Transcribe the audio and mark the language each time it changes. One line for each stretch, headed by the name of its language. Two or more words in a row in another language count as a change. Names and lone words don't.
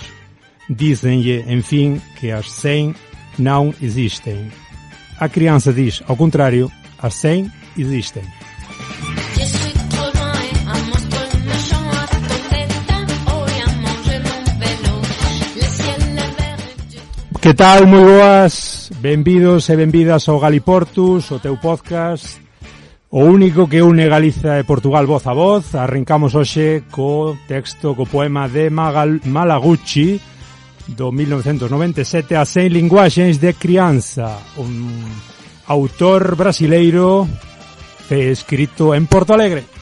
Portuguese: Dizem-lhe, enfim, que as 100 não existem. A criança diz, ao contrário, as 100 existem. Que tal?
Galician: Moi boas, benvidos e benvidas ao Galiportus, o teu podcast, o único que une Galiza e Portugal voz a voz. Arrancamos hoxe co texto, co poema de Malaguchi, do 1997, As 100 linguaxes de crianza, un autor brasileiro escrito en Porto Alegre.